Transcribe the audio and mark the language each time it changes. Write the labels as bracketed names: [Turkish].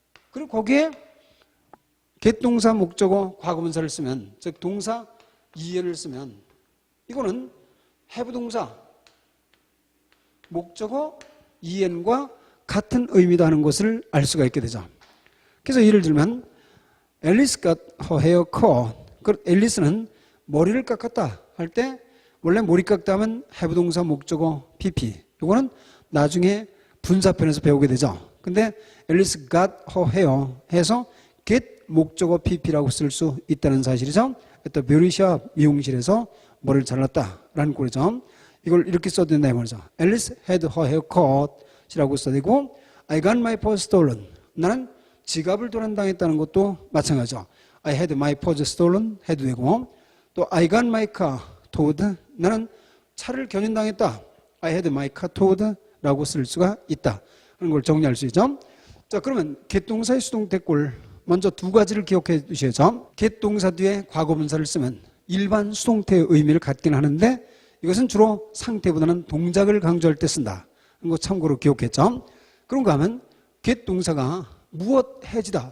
[Korean] 그리고 거기에 get 동사, 목적어, 과거분사를 쓰면, 즉, 동사 EN을 쓰면, 이거는 have 동사, 목적어 EN과 같은 의미다 하는 것을 알 수가 있게 되죠. 그래서 예를 들면, [English] Alice got her hair cut. [Korean] 앨리스는 머리를 깎았다 할 때 원래 머리 깎다 하면 have 동사 목적어 PP. 이거는 나중에 분사편에서 배우게 되죠. 근데 [English] Alice got her hair [Korean] 해서 get 목적어 PP라고 쓸 수 있다는 사실이죠. 또 뷰티샵 미용실에서 머리를 잘랐다라는 꼴이죠. 이걸 이렇게 써도 된다 이 말이죠. [English] Alice had her hair cut [Korean] 이라고 써도 되고 [English] I got my purse stolen. [Korean] 나는 지갑을 도난당했다는 것도 마찬가지죠. [English] I had my purse stolen [Korean] 해도 되고 또 [English] I got my car towed. [Korean] 나는 차를 견인당했다. [English] I had my car towed [Korean] 라고 쓸 수가 있다. 하는 걸 정리할 수 있죠. 자, 그러면 get 동사의 수동태꼴 먼저 두 가지를 기억해 두셔야죠. get 동사 뒤에 과거분사를 쓰면 일반 수동태의 의미를 갖긴 하는데 이것은 주로 상태보다는 동작을 강조할 때 쓴다. 이거 참고로 기억했죠. 그런가 하면 get 동사가 무엇 해지다.